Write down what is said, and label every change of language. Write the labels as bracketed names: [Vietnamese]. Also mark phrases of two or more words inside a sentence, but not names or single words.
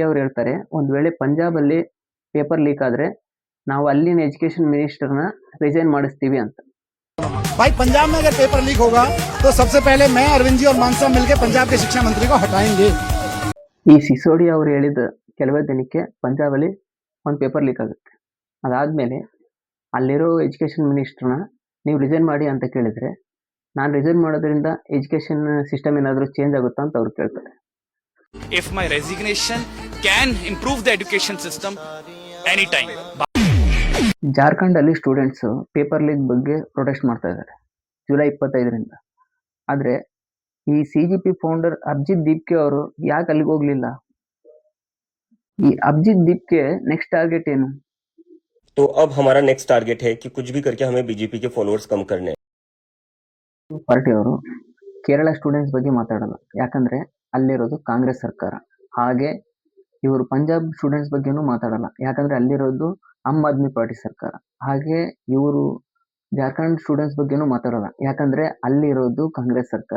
[Kannada] ಅವರು ಹೇಳ್ತಾರೆ, ಒಂದು ವೇಳೆ ಪಂಜಾಬಲ್ಲಿ [English] paper leak [Kannada] ಆದ್ರೆ ನಾವು ಅಲ್ಲಿನ [English] education minister [Kannada] ರಿಸೈನ್ ಮಾಡಿಸ್ತೀವಿ ಅಂತ. [Hindi] भाई पंजाब में अगर [English] paper leak [Hindi] होगा तो सबसे पहले मैं अरविंद जी और मान साहब मिलकर पंजाब के शिक्षा मंत्री को हटाएंगे. [Kannada] ಈ ಸಿಸೋಡಿಯಾ ಅವರು ಹೇಳಿದ ಕೆಲವೇ ದಿನಕ್ಕೆ ಪಂಜಾಬಲ್ಲಿ ಒಂದು [English] paper leak [Kannada] ಆಗುತ್ತೆ. ಅದಾದ್ಮೇಲೆ ಅಲ್ಲಿರೋ [English] education minister [Kannada] ನೀವು ರಿಸೈನ್ ಮಾಡಿ ಅಂತ ಕೇಳಿದ್ರೆ, ನಾನು ರಿಸೈನ್ ಮಾಡೋದ್ರಿಂದ [English] education system [Kannada] ಏನಾದರೂ ಚೇಂಜ್ ಆಗುತ್ತಾ ಅಂತ ಅವ್ರು ಕೇಳ್ತಾರೆ. [English] If my resignation can improve the education system anytime. [Kannada] ಜಾರ್ಖಂಡ್ ಅಲ್ಲಿ [English] students paper leak [Kannada] ಬಗ್ಗೆ ಪ್ರೊಟೆಸ್ಟ್ ಮಾಡ್ತಾ ಇದ್ದಾರೆ ಜುಲೈ 25ರಿಂದ. ಆದ್ರೆ ಈ CGP ಫೌಂಡರ್ ಅಭಿಜಿತ್ ದೀಪ್ಕೆ ಅವರು ಯಾಕೆ ಅಲ್ಲಿಗೆ ಹೋಗ್ಲಿಲ್ಲ? ಈ ಅಭಿಜಿತ್ ದೀಪ್ಕೆ [English] next target [Kannada] ಏನು? [Hindi] तो अब हमारा [English] next target [Hindi] है कि कुछ भी करके हमें बीजेपी के फॉलोअर्स कम करने हैं. [Kannada] ಪಾರ್ಟಿ ಅವರು ಕೇರಳ ಸ್ಟೂಡೆಂಟ್ಸ್ ಬಗ್ಗೆ ಮಾತಾಡಲ್ಲ, ಯಾಕಂದ್ರೆ ಅಲ್ಲಿರೋದು ಕಾಂಗ್ರೆಸ್ ಸರ್ಕಾರ. ಹಾಗೆ ಇವರು ಪಂಜಾಬ್ ಸ್ಟೂಡೆಂಟ್ಸ್ ಬಗ್ಗೆನೂ ಮಾತಾಡಲ್ಲ, ಯಾಕಂದ್ರೆ ಅಲ್ಲಿರೋದು ಆಮ್ ಆದ್ಮಿ ಪಾರ್ಟಿ ಸರ್ಕಾರ. ಹಾಗೆ ಇವರು ಜಾರ್ಖಂಡ್ ಸ್ಟೂಡೆಂಟ್ಸ್ ಬಗ್ಗೆನೂ ಮಾತಾಡಲ್ಲ, ಯಾಕಂದ್ರೆ ಅಲ್ಲಿರೋದು ಕಾಂಗ್ರೆಸ್ ಸರ್ಕಾರ.